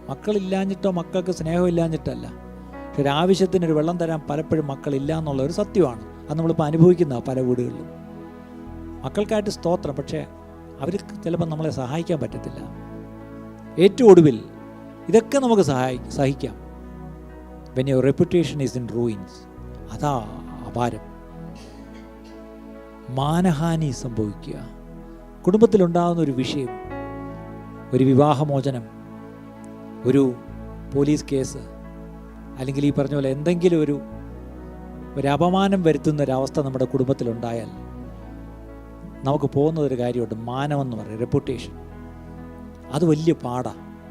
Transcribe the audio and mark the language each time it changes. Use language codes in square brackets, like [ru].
[ml] മക്കളില്ലാഞ്ഞിട്ടോ മക്കൾക്ക് സ്നേഹമില്ലാഞ്ഞിട്ടല്ല, പക്ഷെ ഒരു ആവശ്യത്തിനൊരു വെള്ളം തരാൻ പലപ്പോഴും മക്കളില്ല എന്നുള്ള ഒരു സത്യമാണ്. അത് നമ്മളിപ്പോൾ അനുഭവിക്കുന്ന പല വീടുകളിലും. മക്കൾക്കായിട്ട് സ്തോത്രം, പക്ഷേ അവർക്ക് ചിലപ്പോൾ നമ്മളെ സഹായിക്കാൻ പറ്റത്തില്ല. ഏറ്റവും ഒടുവിൽ ഇതൊക്കെ നമുക്ക് സഹിക്കാം. [en] when your reputation is in ruins, [ml] അതാ അപാരം. മാനഹാനി സംഭവിക്കുക. കുടുംബത്തിലുണ്ടാകുന്ന ഒരു വിഷയം, ഒരു വിവാഹമോചനം, ഒരു പോലീസ് കേസ്, അല്ലെങ്കിൽ ഈ പറഞ്ഞ പോലെ എന്തെങ്കിലും ഒരു അപമാനം വരുത്തുന്ന ഒരവസ്ഥ നമ്മുടെ കുടുംബത്തിലുണ്ടായാൽ നമുക്ക് പോകുന്നതൊരു കാര്യമുണ്ട്, മാനമെന്ന് പറയും, റെപ്യൂട്ടേഷൻ. അത് വലിയ പാടാണ്.